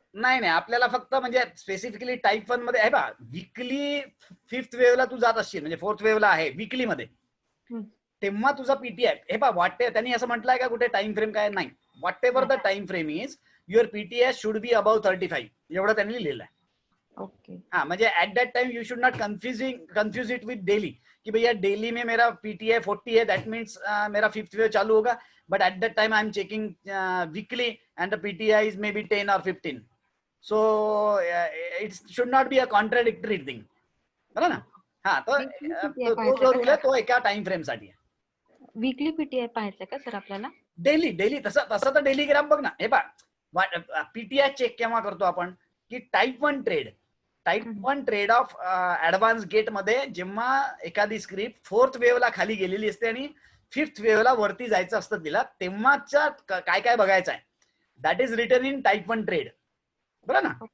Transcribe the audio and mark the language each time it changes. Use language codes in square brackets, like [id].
[mr] नाही आपल्याला फक्त म्हणजे स्पेसिफिकली टाईप 1 मध्ये आहे बा, वीकली 5th वेव्हला तू जात असशील, म्हणजे 4th वेव्हला आहे वीकली मध्ये, तेव्हा तुझा पीटी आहे. हे पहा, वाटते त्यांनी असं म्हटलंय का कुठे टाइम फ्रेम काय नाही. [en] whatever the time frame is, your PTA should be about 35 [mr] एवढं त्यांनी लिहिलेलं आहे. ओके. [en] हाँ, म्हणजे at that time you should not confuse it with daily कि [hi] भैया डेली में मेरा पीटीए 40 है, दैट मीन्स मेरा 5th वेव चालू होगा, [en] But at that time I am checking weekly and the PTI is may be 10 or 15. So it should not be a contradictory thing, [mr] बरोबर ना. हाँ, तो जो रूल आहे तो एका टाइम फ्रेम साठी आहे. वीकली पीटीआय पाहायचं का सर आपल्याला? डेली तसं तर डेली ग्राम बघ ना. हे पहा, पीटीआय चेक केव्हा करतो आपण की type 1 trade off advance gate मध्ये जेव्हा एखादी स्क्रिप्ट 4th वेव्हला खाली गेलेली असते आणि 5th वेव्हला वरती जायचं असतं तिला, तेव्हाच्या काय काय बघायचं आहे, [en] that is written in type 1 trade, [mr] बरोबर ना.